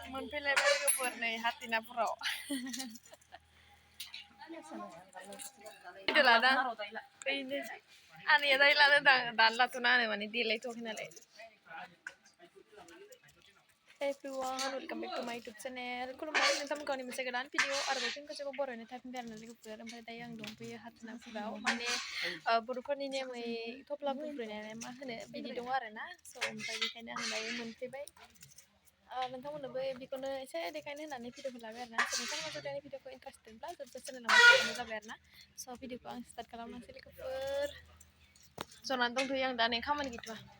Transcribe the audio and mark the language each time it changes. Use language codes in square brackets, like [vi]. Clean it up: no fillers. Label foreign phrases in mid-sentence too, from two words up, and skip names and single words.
[brx] मोनफैलायबाय लोगोफोर नै हाथिनापुराव लादा बेनो आनैया दायो लानो दानलाथ'ना होनो माने देलायथ'वाखै नालाय [en] everyone, welcome back to my YouTube channel. [brx] खुलुमबाय नोंथांमोनखौ आंनि मोनसे गोदान भिडिअ आरोबाव फिन खेबसेबाव बर'नि टाइपिं आरो लोगोफोर ओमफ्राय दायो आं दंफैयो हाथिनापुराव माने बर'फोरनि नेमै थफ्ला बुब्रायनाय मा होनो बिदि दं आरोना स' ओमफ्राय बेखायनो आं दायो मोनफैबाय नोंथांमोननोबो बेखौनो एसे देखायनो होननानै भिडिअखौ लाबाय आरोना स' नोंथांमोना जुदि आंनि भिडिअखौ इन्टारेस्टेडब्ला जोबोद चेनेलाव मोनफैनो जाबाय आरोना स' भिडिअखौ आं स्टार्ट खालामनोसै लोगोफोर जनानै दंथ'यो आं दा नै खामानि गैथ'वा